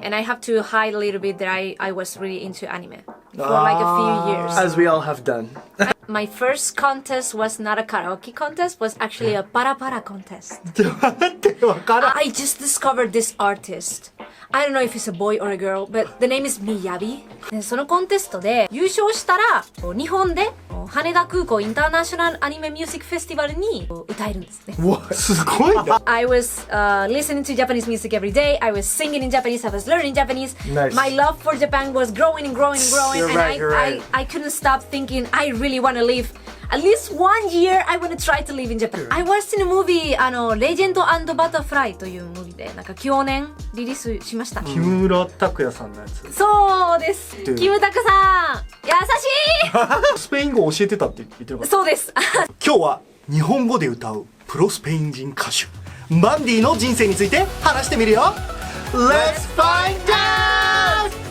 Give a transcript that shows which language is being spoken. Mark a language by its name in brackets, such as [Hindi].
[English] And I have to hide a little bit that I was really into anime for like a few years. As we all have done. My first contest was not a karaoke contest, was actually a para contest. [Japanese] 待ってわからん [English] I just discovered this artist. I don't know if he's a boy or a girl, but the name is Miyabi. [Japanese] でそのコンテストで優勝したら日本で羽田空港インターナショナルアニメミュージックフェスティバルに歌えるんですね。うわすごいな [English] I was listening to Japanese music every day. I was singing in Japanese. I was learning Japanese. Nice. My love for Japan was growing and growing and growing. You're and right, you're right. I couldn't stop thinking I really want to live. At least 1 year, I want to try to live in Japan. I watched in a movie, Legend and Butterfly [Japanese] というムービーで、なんか去年リリースしました。木村拓哉さんのやつそうです。キムタクさん、優しい。スペイン語教えてたって言ってるからそうです。今日は日本語で歌うプロスペイン人歌手マンディの人生について話してみるよ [English] Let's find out!